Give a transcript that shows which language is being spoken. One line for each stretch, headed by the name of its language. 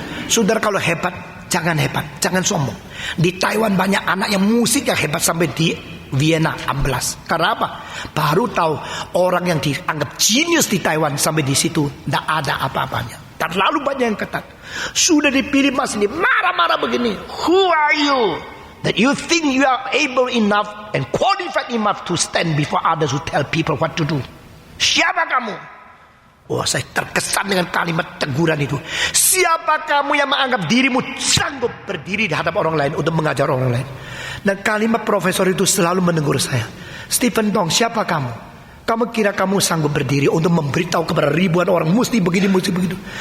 Indonesian: Saudara, kalau hebat, jangan sombong. Di Taiwan banyak anak yang musik yang hebat sampai di Vienna amblas. Karena apa? Baru tahu orang yang dianggap jenius di Taiwan sampai di situ tidak ada apa-apanya. Terlalu banyak yang ketat. Sudah dipilih masih marah-marah begini.
English: Who are you that you think you are able enough and qualified enough to stand before others who tell people what to do?
Indonesian: Siapa kamu? Wah, saya terkesan dengan kalimat teguran itu. Siapa kamu yang menganggap dirimu sanggup berdiri di hadapan orang lain untuk mengajar orang lain? Dan kalimat profesor itu selalu menegur saya. Stephen Dong, siapa kamu? Kamu kira kamu sanggup berdiri untuk memberitahu kepada ribuan orang mesti begini, mesti begitu?